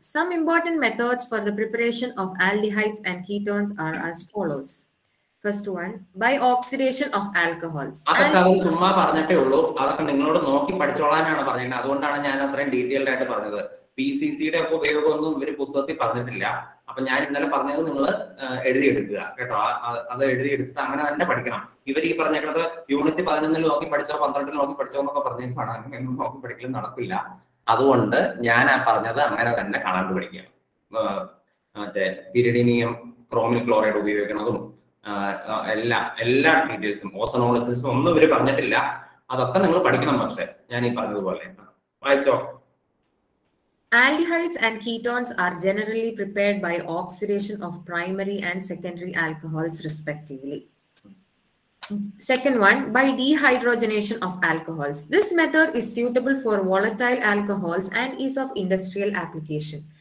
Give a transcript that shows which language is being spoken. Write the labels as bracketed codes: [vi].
[en] Some important methods for the preparation of aldehydes and ketones are as follows. First one, by oxidation of alcohols. [ml] അതൊക്കെ അവർ ചുമ്മാ പറഞ്ഞിട്ടേ ഉള്ളൂ. അതൊക്കെ നിങ്ങളോട് നോക്കി പഠിച്ചോളാനാണ് പറഞ്ഞത്. അതുകൊണ്ടാണ് ഞാൻ അത്രയും ഡീറ്റെയിൽഡ് ആയിട്ട് പറഞ്ഞത്. PCC-യുടെ ഒക്കെ ഉപയോഗമൊന്നും ഇവർ പുസ്തകത്തിൽ പറഞ്ഞിട്ടില്ല. അപ്പൊ ഞാൻ ഇന്നലെ പറഞ്ഞത് നിങ്ങൾ എഴുതിയെടുക്കുക കേട്ടോ. അത് എഴുതിയെടുത്തിട്ട് അങ്ങനെ തന്നെ പഠിക്കണം. ഇവർ ഈ പറഞ്ഞേക്കുന്നത് യൂണിറ്റ് 11 നോക്കി പഠിച്ചോ 12 നോക്കി പഠിച്ചോ എന്നൊക്കെ പറഞ്ഞേക്കാണ്. അങ്ങനെയൊന്നും നോക്കി പഠിക്കലും നടക്കില്ല. അതുകൊണ്ട് ഞാൻ ആ പറഞ്ഞത് അങ്ങനെ തന്നെ കാണാണ്ട് പഠിക്കുക. മറ്റേ പിരിഡിനിയം ക്രോമിൽ ക്ലോറൈഡ് ഉപയോഗിക്കുന്നതും എല്ലാ ഡീറ്റെയിൽസും ഓസോണോളിസിസും ഒന്നും ഇവർ പറഞ്ഞിട്ടില്ല. അതൊക്കെ നിങ്ങൾ പഠിക്കണം. പക്ഷെ ഞാൻ ഈ പറഞ്ഞതുപോലെ വായിച്ചോ. [en] Aldehydes and ketones are generally prepared by oxidation of primary and secondary alcohols respectively. Second one, by dehydrogenation of alcohols. This method is suitable for volatile alcohols and is of industrial application.